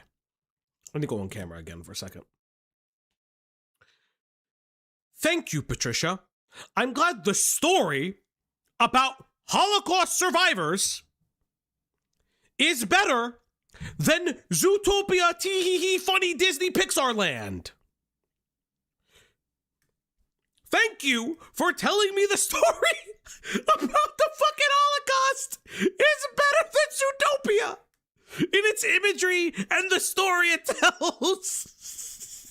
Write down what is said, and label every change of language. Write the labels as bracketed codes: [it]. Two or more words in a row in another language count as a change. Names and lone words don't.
[en] Let me go on camera again for a second. Thank you, Patricia. I'm glad the story about Holocaust survivors is better than Zootopia tee-hee-hee funny Disney Pixar land. Thank you for telling me the story about the fucking Holocaust is better than Zootopia in its imagery and the story it tells.